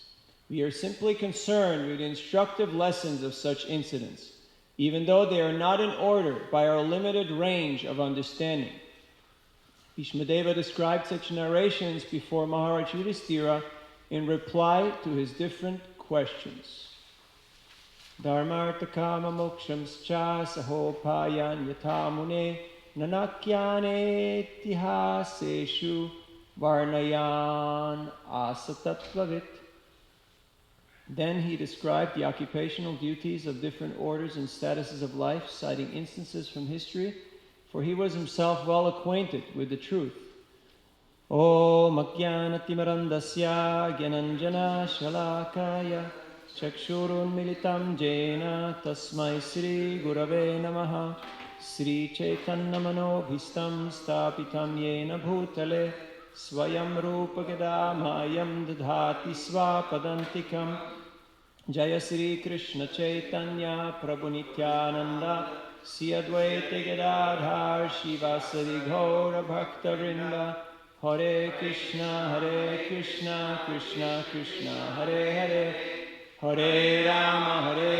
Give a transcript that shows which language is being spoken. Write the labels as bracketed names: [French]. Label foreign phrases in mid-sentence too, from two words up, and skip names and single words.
[English] We are simply concerned with the instructive lessons of such incidents, even though they are not in order by our limited range of understanding. Bhishmadeva described such narrations before Maharaj Yudhishthira in reply to his different questions. [Sanskrit] धर्मार्थ काम मोक्षांश्च सहोपायान् यथा मुने नानाख्याने तिहासेषु वर्णयन् असतत्ववित्. [English] Then he described the occupational duties of different orders and statuses of life, citing instances from history, for he was himself well acquainted with the truth. [Sanskrit] ॐ अज्ञानतिमरान्दस्य ग्यानाञ्जन शलाकया चक्षुरुन् मिलितम् जेन तस्मै श्री गुरवे नमः श्री चैतन्य मनोभीष्टं स्तापितं येन भूतले स्वयं रूप गदामयं ददाति स्वपदान्तिकम् जय श्री कृष्ण चैतन्य प्रभु नित्यानन्द श्री अद्वैत गदाधर शिवासरि घौर भक्त वृन्द हरे कृष्ण कृष्ण कृष्ण हरे हरे हरे राम